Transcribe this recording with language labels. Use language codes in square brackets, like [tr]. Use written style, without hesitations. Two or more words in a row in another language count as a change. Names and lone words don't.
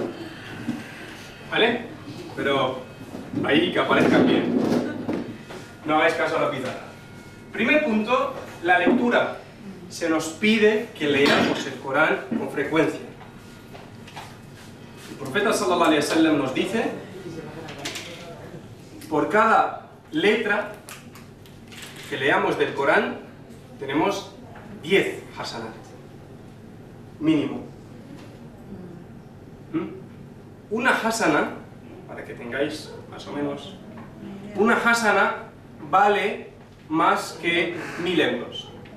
[es] ¿Vale? Pero ahí que aparezcan bien. No hagáis caso a la pizarra. Primer punto, la lectura. Se nos pide que leamos el Corán con frecuencia. El profeta [ar] صلى الله عليه وسلم [es] nos dice: por cada letra que leamos del Corán tenemos 10 hasanat mínimo. Una hasana, para que tengáis más o menos, una hasana vale más que 1000 euros.